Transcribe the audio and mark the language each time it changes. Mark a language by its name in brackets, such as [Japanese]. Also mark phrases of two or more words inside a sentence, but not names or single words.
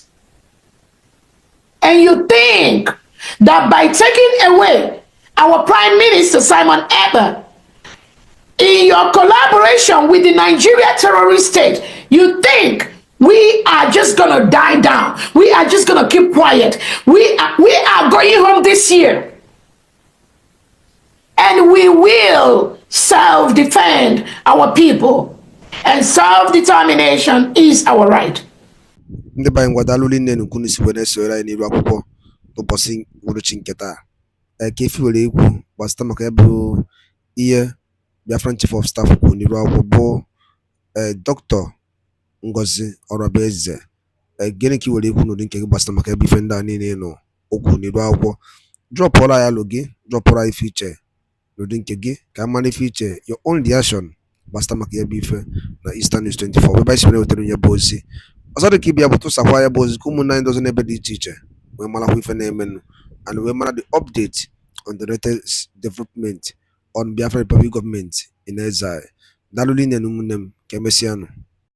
[English] And you think that by taking away our Prime Minister Simon Eber, in your collaboration with the Nigeria terrorist state, you think we are just going to die down. We are just going to keep quiet. We are going home this year. And we will self-defend our people. And self-determination is our right. [Igbo] Ndị banyị ngwadalụ nne n'ukwu si wee soro anyị n'iru akwụkwọ n'ụbọchị uhuruchi nke taa. Ka efi were ekwu gbasịta maka ya bụ ihe Biafran Chief of Staff kwuru n'iru akwụkwọ bụ Dr. NGOZI ORABUEZE. Gịnị ka i were ekwu n'ụdị nke gị gbasịta maka ya bụ ife ndị a niile nọ okwu n'iru akwụkwọ? Drọpụọla ya alụ gị, drọpụọla ife iche n'ụdị nke gị ka a mara ife iche, [English] your own reaction [Igbo] gbasịta maka ya bụ ife na Eastern News 24 ebe anyị si were wetara onye bụ ozi. Ọzọ dị ka ibia bụ tụsakwa ya bụ ozi ka ụmụnne anyị ndị ọzọ n'ebe dị iche iche wee marakwa ife na-emenụ and wee mara [English] the update on the latest development on Biafra Republic government in exile. [Igbo] Daalụ rinne na ụmụnne m, ka emesịanụ.